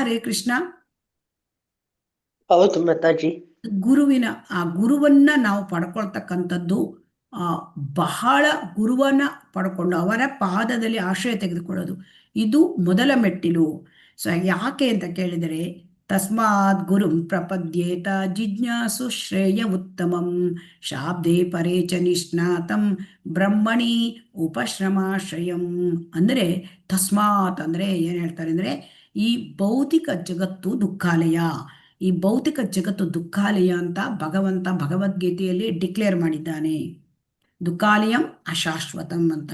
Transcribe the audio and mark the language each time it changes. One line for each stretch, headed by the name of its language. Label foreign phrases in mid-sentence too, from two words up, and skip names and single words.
Kannada: ಹರೇ ಕೃಷ್ಣ. ಹೌದು ಮಾತಾಜಿ. ಆ ಗುರುವನ್ನ ನಾವು ಪಡ್ಕೊಳ್ತಕ್ಕಂಥದ್ದು ಬಹಳ ಗುರುವನ್ನ ಪಡ್ಕೊಂಡು ಅವರ ಪಾದದಲ್ಲಿ ಆಶ್ರಯ ತೆಗೆದುಕೊಳ್ಳೋದು, ಇದು ಮೊದಲ ಮೆಟ್ಟಿಲು. ಸೊ ಯಾಕೆ ಅಂತ ಕೇಳಿದರೆ
Sanskrit: ತಸ್ಮಾತ್ ಗುರುಂ ಪ್ರಪದ್ಯೇತ ಜಿಜ್ಞಾಸು ಶ್ರೇಯ ಉತ್ತಮಂ ಶಾಬ್ದೇ ಪರೇ ಚ ನಿಷ್ಣಾತಂ ಬ್ರಹ್ಮಣಿ ಉಪಶ್ರಮಾಶ್ರಯಂ.
Kannada: ಅಂದರೆ ತಸ್ಮಾತ್ ಅಂದರೆ ಏನು ಹೇಳ್ತಾರೆ ಅಂದರೆ ಈ ಭೌತಿಕ ಜಗತ್ತು ದುಃಖಾಲಯ. ಈ ಭೌತಿಕ ಜಗತ್ತು ದುಃಖಾಲಯ ಅಂತ ಭಗವಂತ ಭಗವದ್ಗೀತೆಯಲ್ಲಿ ಡಿಕ್ಲೇರ್ ಮಾಡಿದ್ದಾನೆ.
Sanskrit: ದುಃಖಾಲಯಂ ಅಶಾಶ್ವತಂ ಅಂತ.